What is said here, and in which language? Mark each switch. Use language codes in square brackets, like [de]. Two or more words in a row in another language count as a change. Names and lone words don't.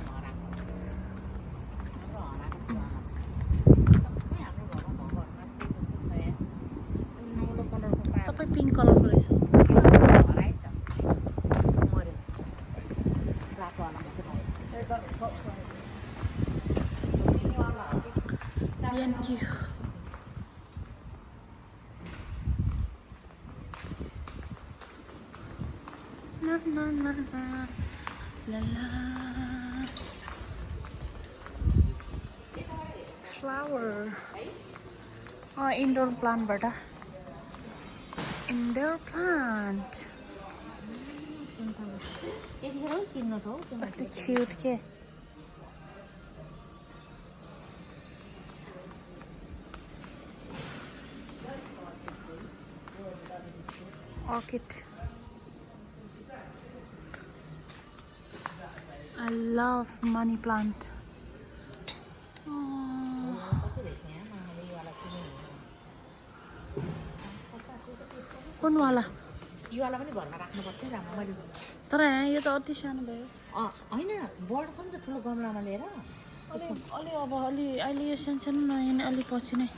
[ne] सबै पिङ्क कलरको रहेछ। बिएनक्यू na na na na la la [en] flower indoor plant bata indoor plant कस्तो क्यूट के orchid. I love money plant. [ne] कुन वाला? यो वाला पनि घरमा राख्नुपर्छ है राम्रो मैले। तर यहाँ यो त अति सानो भयो। हैन बढ्छ नि त ठुलो गमलामा लिएर। अलि अब अहिले यो सानो नयाँ अलि पछि नै